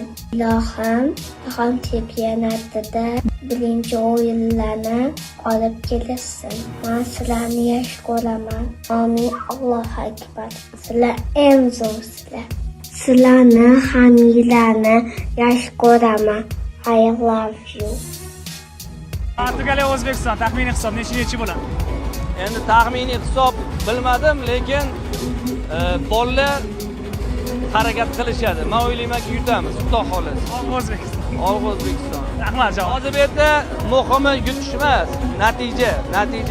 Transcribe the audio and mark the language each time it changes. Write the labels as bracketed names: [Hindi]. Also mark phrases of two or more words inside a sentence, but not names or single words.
[Uzbek] Ilohim jahon chempionatida birinchi o'yinlarni olib kelsin. Men sizlarni yaxshi ko'raman. Amin. [Arabic] الله أكبر. [Uzbek] Sizlar eng zo'rsizlar. Sizlarni hammalarni yaxshi ko'raman. [English] I love you. [Uzbek] Portugaliya O'zbekiston taxminiy hisob nechinchi bo'ladi? Endi taxminiy hisob bilmadim, lekin bolalar harakat qilishadi. Men o'ylaymanki yutamiz, Xudo xolasa. O'zbekiston. O'zbekiston. Rahmat javob. Hozir bu yerda muhimi yutish emas, natija.